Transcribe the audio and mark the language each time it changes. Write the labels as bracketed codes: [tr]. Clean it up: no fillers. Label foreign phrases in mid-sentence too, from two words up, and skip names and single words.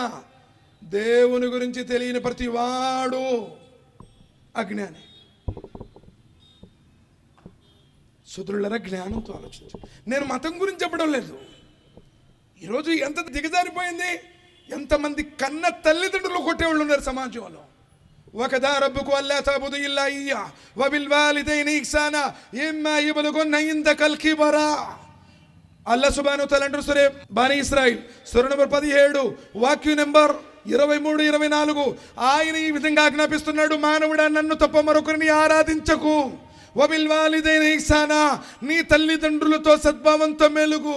[te] దేవుని గురించి తెలియని ప్రతి వాడు అజ్ఞాని. సోదరులారా, జ్ఞానంతో ఆలోచించు. నేను మతం గురించి చెప్పడం లేదు. ఈరోజు ఎంత దిగజారిపోయింది, ఎంతమంది కన్న తల్లిదండ్రులు కొట్టేవాళ్ళు ఉన్నారు సమాజంలో. [ar] وَكَذَا رَبُّكَ أَلَّا تَعْبُدُوا إِلَّا إِيَّاهُ وَبِالْوَالِدَيْنِ إِحْسَانًا إِمَّا يَبْلُغَنَّ عِندَكَ الْكِبَرَ. الله سبحانه وتعالى [te] అంటారు సూరా బనీ ఇస్రాయిల్ సూరా నంబర్ 17 వాక్యం నంబర్ 23, 24. ఆయన ఈ విధంగా ఆజ్ఞాపిస్తున్నాడు, మానవుడా నన్ను తప్ప మరొకరిని ఆరాధించకు. [ar] وبالوالدين إحسانا, [te] నీ తల్లిదండ్రులతో సద్భావంతో మెలుగు.